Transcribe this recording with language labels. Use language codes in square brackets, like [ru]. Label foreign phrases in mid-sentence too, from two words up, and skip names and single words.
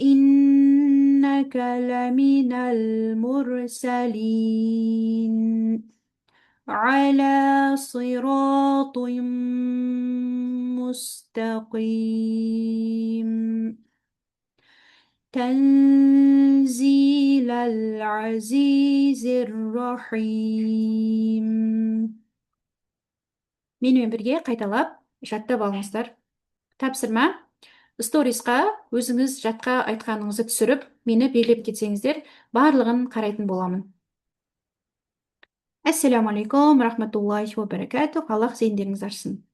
[ar] إنك لمن المرسلين على صراط مستقيم تنزيل العزيز الرحيم. [kk] Менімен бірге қайталап жаттап алыңыздар. Тапсырма: сторисқа өзіңіз жатқа айтқаныңызды түсіріп, мені белгілеп кетсеңіздер, барлығын қарайтын боламын. [ar] السلام عليكم رحمة الله وبركاته. [kk] Аллах сендеріңізді ашсын.